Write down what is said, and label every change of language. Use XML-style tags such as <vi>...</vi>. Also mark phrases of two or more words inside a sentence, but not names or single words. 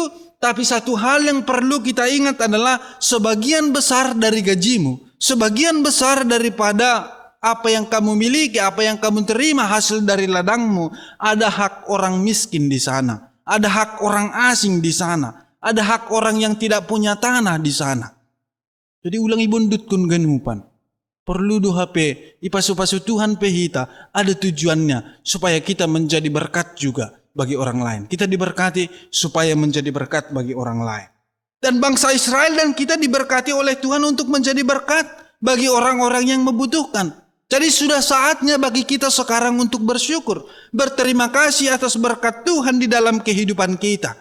<id>Tapi satu hal yang perlu kita ingat adalah sebagian besar dari gajimu, sebagian besar daripada apa yang kamu miliki, apa yang kamu terima hasil dari ladangmu, ada hak orang miskin di sana, ada hak orang asing di sana, ada hak orang yang tidak punya tanah di sana.</id> <bts>Jadi ulang ibundut kun ganupan. Perlu doa pe, ipasu-pasu Tuhan pehita,</bts> <id>ada tujuannya supaya kita menjadi berkat juga bagi orang lain. Kita diberkati supaya menjadi berkat bagi orang lain. Dan bangsa Israel dan kita diberkati oleh Tuhan untuk menjadi berkat bagi orang-orang yang membutuhkan. Jadi sudah saatnya bagi kita sekarang untuk bersyukur, berterima kasih atas berkat Tuhan di dalam kehidupan kita.</id>